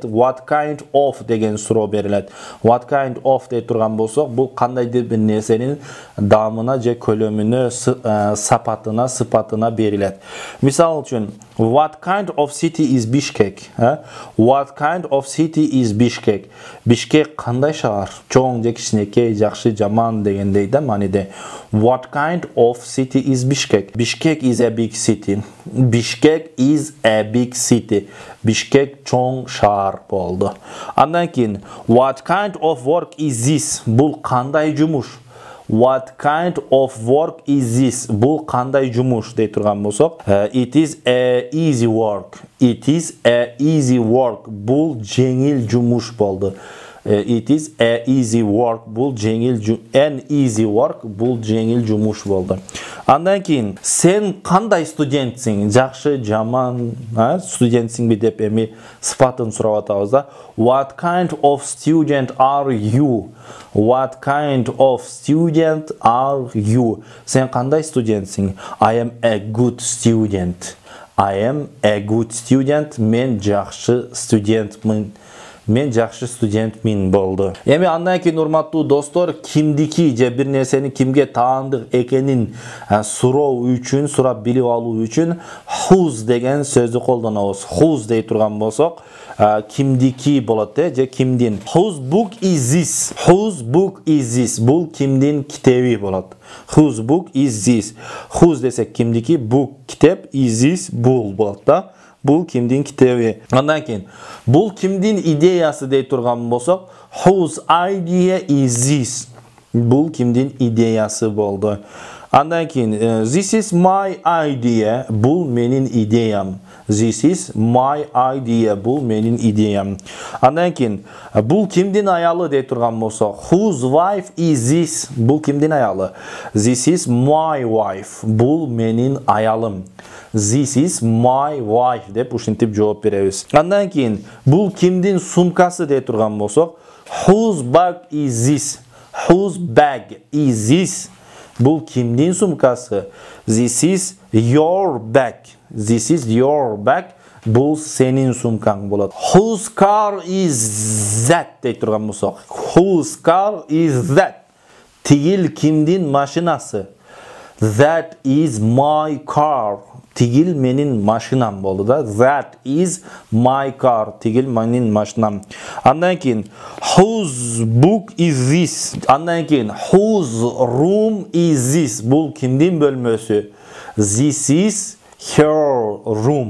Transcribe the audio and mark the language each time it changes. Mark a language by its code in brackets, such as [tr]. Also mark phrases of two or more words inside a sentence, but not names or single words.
[en] What kind of [ky] деген суроо берилет. [en] What kind of [ky] дей турган болсок, бул кандай бир нерсенин даамына же көлөмүнө, сапатына, сыпатына берилет. Мисал үчүн, [en] what kind of city is Bishkek? What kind of city is Bishkek? [ky] Бишкек кандай шаар? Чоң же кичинекей, жакшы, жаман дегендей да мааниде. [en] What kind of city is Bishkek? Bishkek is a big city. Bishkek is a big city. [ky] Bishkek чоң шаар болду. Андан кийин, [en] what kind of work is this? [ky] Бул кандай жумуш? [en] What kind of work is this? [ky] Бул кандай жумуш дей турган болсок, [en] it is a easy work. It is a easy work. [ky] Бул жеңил жумуш болду. [en] It is a easy work. [ky] Бул жеңил [en] an easy work. [ky] Бул жеңил жумуш болду. Андан кийин, сен кандай студентсиң? Жакшы, жаман, студентсиңби деп эми сыпатын сурап атабыз да. [en] What kind of student are you? What kind of student are you? [ky] Сен кандай студентсиң? [en] I am a good student. I am a good student. [ky] Мен жакшы студентмин. Мен жакшы студентмин болду. Эми андан кийин урматтуу достор, кимдики же бир нерсени кимге таандык экенин суроо үчүн, сурап билип алуу үчүн whose деген сөздү колдонобуз. Whose дей турган болсок, кимдики болот же кимдин. [en] Whose book is this? Whose book is this? [ky] Бул кимдин китеби болот. [en] Whose book is this? Whose [ky] десек кимдики, [en] book китеп, is this [ky] бул болот да. Бул кимдин китеби. Андан кийин, бул кимдин идеясы дей турган болсок, [en] whose idea is this? [ky] Бул кимдин идеясы болду. Андан кийин [en] this is my idea. [ky] Бул менин идеям. [en] This is my idea. [ky] Бул менин идеям. Андан кийин бул кимдин аялы деп турган болсо, [en] whose wife is this? [ky] Бул кимдин аялы? [en] This is my wife. [ky] Бул менин аялым. [en] This is my wife [ky] деп ушинтип жооп беребиз. Андан кийин бул кимдин сумкасы деп турган болсок, [en] whose bag is this? Whose bag is this? [ky] Бул кимдин сумкасы? [en] This is your bag. This is your bag. [ky] Бул сенин сумкаң болады. [en] Whose car is that [ky] деп турган болсок, [en] whose car is that? [ky] Тигил кимдин машинасы? [en] That is my car. [ky] Тигил менин машинам болду да. [en] That is my car. [ky] Тигил менин машинам. Андан кийин [en] whose book is this? [ky] Андан кийин [en] whose room is this? [ky] Бул кимдин бөлмөсү? [en] This is her room.